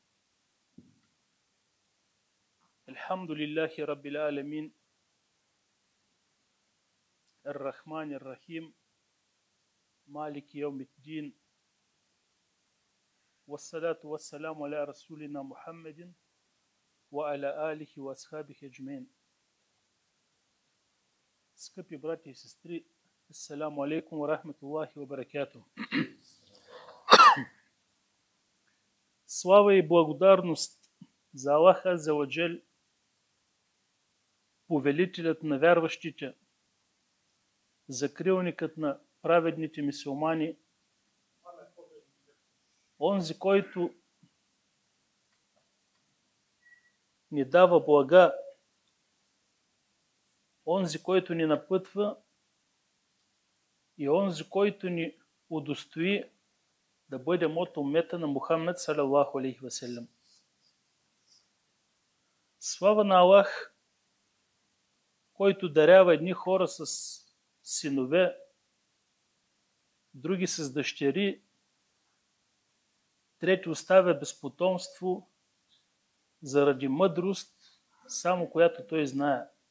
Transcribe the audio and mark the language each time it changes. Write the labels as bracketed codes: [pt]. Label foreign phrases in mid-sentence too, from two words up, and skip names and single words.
[ar] الحمد لله رب العالمين الرحمن الرحيم مالك يوم الدين، والصلاة والسلام على رسولنا محمد وعلى آله وأصحابه أجمعين. [bg] Скъпи брати и сестри, [ar] السلام عليكم ورحمة الله وبركاته. [bg] Слава и благодарност за Аллах [ar] عز وجل, [bg] повелителят на вярващите, закрилникът на праведните мюсюлмани, онзи, който ни дава блага, онзи, който ни напътва и онзи, който ни удостои да бъдем от уммета на Мухаммед [ar] صلى الله عليه وسلم. [bg] Слава на Аллах, който дарява едни хора с синове, други с дъщери, трети оставя без потомство заради мъдрост, само която той знае.